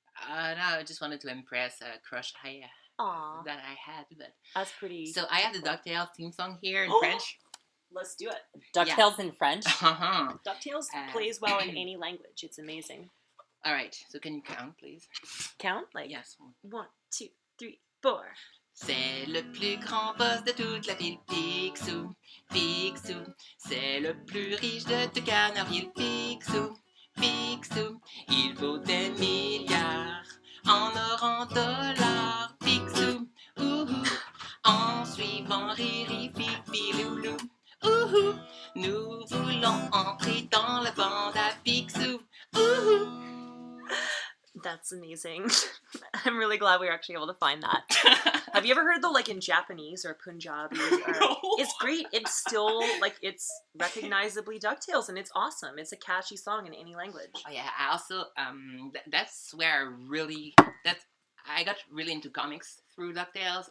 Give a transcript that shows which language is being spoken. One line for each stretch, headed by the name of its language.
English: No, I just wanted to impress a crush Aw, that I had. But that's pretty. so I have the DuckTales theme song here in French. Let's do it. DuckTales in French. Uh-huh. DuckTales plays well in any language. It's amazing. All right, so can you count, please? Count? Like, Yes. 1, 2, 3, 4.
French: C'est le plus grand boss de toute la ville, Picsou, Picsou. C'est le plus riche de tout Canardville, Picsou, Picsou. Il vaut des milliards en or, en dollars, Picsou, ouhou. En suivant Riri, Fifi, Loulou, ouhou. Nous voulons entrer dans la bande à Picsou, ouhou.
English: That's amazing. I'm really glad we were actually able to find that. Have you ever heard though, like in Japanese or Punjabi? No. It's great. It's still like it's recognizably DuckTales, and it's awesome. It's a catchy song in any language. Oh yeah, I also that's where I got really into comics through DuckTales.